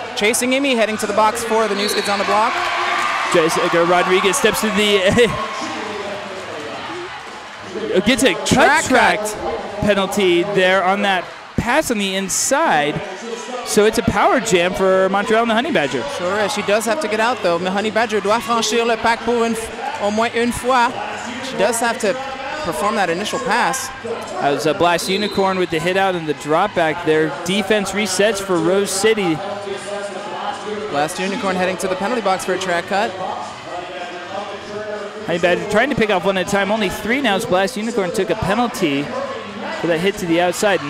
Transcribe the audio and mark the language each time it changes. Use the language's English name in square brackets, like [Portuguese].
[English] Chasing Amy, heading to the box for the New Skids on the block. Jessica Rodriguez steps to the... gets a track penalty there on that pass on the inside. So it's a power jam for Montreal and the Honey Badger. Sure is. She does have to get out, though. The Honey Badger [French] doit franchir le pack pour au moins une fois. [English] She does have to perform that initial pass. That was a Blast Unicorn with the hit out and the drop back there. Defense resets for Rose City. Blast Unicorn heading to the penalty box for a track cut. Honey Badger trying to pick off one at a time. Only three now as Blast Unicorn took a penalty for that hit to the outside.